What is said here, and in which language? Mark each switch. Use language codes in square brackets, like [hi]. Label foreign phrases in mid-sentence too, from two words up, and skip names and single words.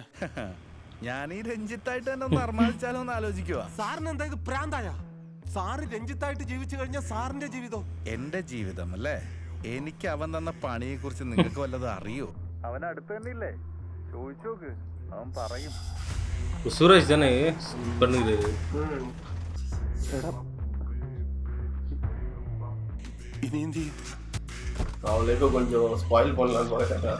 [ml] ഞാൻ ഈ രഞ്ജിത്തായിട്ട് തന്നെ ഒന്ന് അർമാദിച്ചാലോ എന്ന് ആലോചിക്കുക. സാറിന് എന്താ ഇത് പ്രാന്തായ? സാറ് രഞ്ജിത്തായിട്ട് ജീവിച്ചു കഴിഞ്ഞാൽ സാറിന്റെ ജീവിതം. എന്റെ ജീവിതം അല്ലേ? എനിക്ക് അവൻ തന്ന പണിയെ കുറിച്ച് നിങ്ങൾക്ക് വല്ലതും അറിയോ? അവൻ അടുത്ത് തന്നെ ഇല്ലേ? ചോദിച്ചു നോക്ക്, അവൻ പറയും. [ta] சூரஜ் தானே பண்ணுகிறது. [ml] ഇനി എന്ത് ചെയ്യും? [ta] அவளுக்கு கொஞ்சம் ஸ்பாயில் பண்ணலாம்னு பார்த்தேன்.